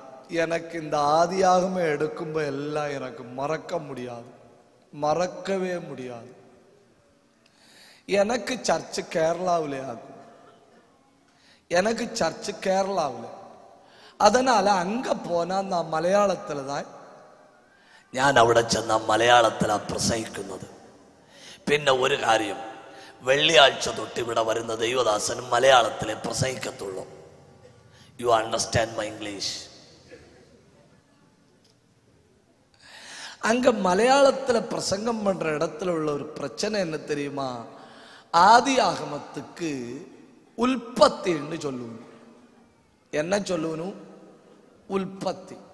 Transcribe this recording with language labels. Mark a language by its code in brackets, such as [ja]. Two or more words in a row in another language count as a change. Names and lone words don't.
[ta] எனக்கு இந்த ஆதியாகமம் எடுக்கும்போ எல்லாம் எனக்கு மறக்க முடியாது, மறக்கவே முடியாது. எனக்கு சர்ச்சு கேரளாவிலே ஆகும். எனக்கு சர்ச்சு கேரளாவில். அதனால அங்க போனா நான் [ml] മലയാളത്തിൽ தான் ഞാൻ അവിടെ ചെന്ന മലയാളത്തിലാണ് പ്രസംഗിക്കുന്നത്. പിന്നെ ഒരു കാര്യം, വെള്ളിയാഴ്ച തൊട്ട് ഇവിടെ വരുന്ന ദൈവദാസനും മലയാളത്തിലെ പ്രസംഗിക്കത്തുള്ളൂ. [en] You understand my English? [ta] அங்க மலையாளத்துல பிரசங்கம் பண்ற இடத்துல உள்ள ஒரு பிரச்சனை என்ன தெரியுமா? ஆதி ஆகமத்துக்கு உற்பத்தின்னு சொல்லுவோம். என்ன சொல்லுவனும்? உற்பத்தி.